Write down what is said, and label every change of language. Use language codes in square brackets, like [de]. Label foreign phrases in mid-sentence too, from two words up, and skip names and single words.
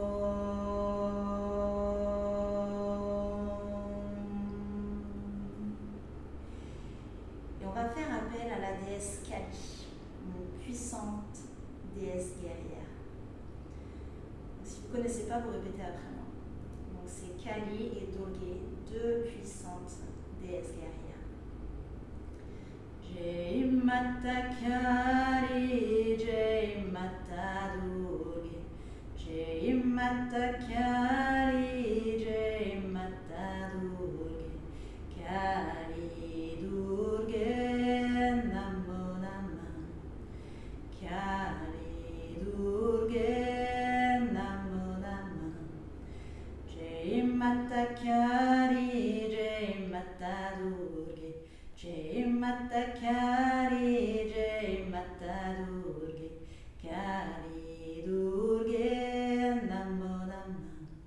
[fr] Et on va faire appel à la déesse Kali, une puissante déesse guerrière. Si vous ne connaissez pas, vous répétez après moi. Donc c'est Kali et Durga, deux puissantes déesses guerrières. [hi] जय माता काली, जय माता दुर्गा, जय माता काली, जय माता दुर्गा, [sa] काली दुर्गा नमो नमः, [hi] काली दुर्गा माता काली, जय माता दुर्गा, जय माता काली, जय माता दुर्गा, [sa] काली दुर्गा नमो नमः,